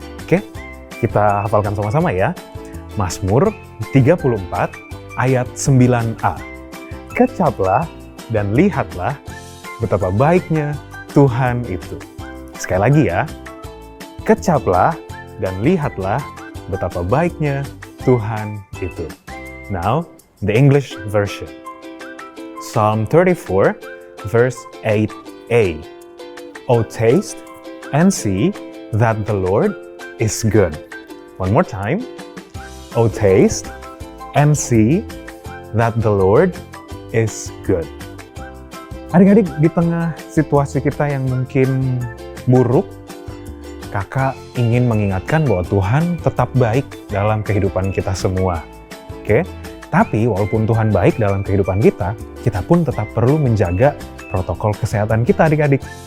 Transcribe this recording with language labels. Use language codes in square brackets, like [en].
[id] Oke, kita hafalkan sama-sama ya. Mazmur 34 ayat 9a. Kecaplah dan lihatlah betapa baiknya Tuhan itu. Sekali lagi ya. Kecaplah dan lihatlah betapa baiknya Tuhan itu. [en] Now, the English version. Psalm 34 verse 8a. Oh, taste and see that the Lord is good. One more time. Oh, taste and see that the Lord is good. [id] Adik-adik, di tengah situasi kita yang mungkin buruk, kakak ingin mengingatkan bahwa Tuhan tetap baik dalam kehidupan kita semua. Oke? Tapi walaupun Tuhan baik dalam kehidupan kita pun tetap perlu menjaga protokol kesehatan kita adik-adik.